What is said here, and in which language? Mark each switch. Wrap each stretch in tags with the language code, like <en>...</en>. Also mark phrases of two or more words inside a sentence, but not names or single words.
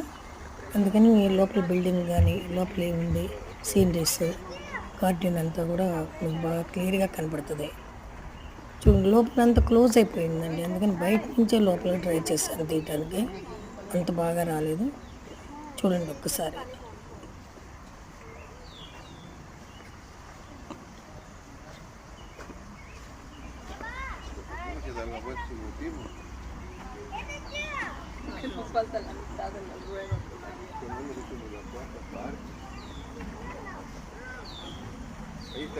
<te>అందుకని లోపల బిల్డింగ్ కానీ లోపల ఏముంది</te> <en>sceneries garden</en> <te>అంతా కూడా మీకు బాగా క్లియర్గా కనబడుతుంది. చూడండి లోపల అంతా క్లోజ్ అయిపోయిందండి, అందుకని బయట నుంచే లోపలికి ట్రై చేశాను తీయటానికి, అంత బాగా రాలేదు. చూడండి ఒక్కసారి.</te> <es>Que nos falta la mitad de las ruedas. Ahí está</es>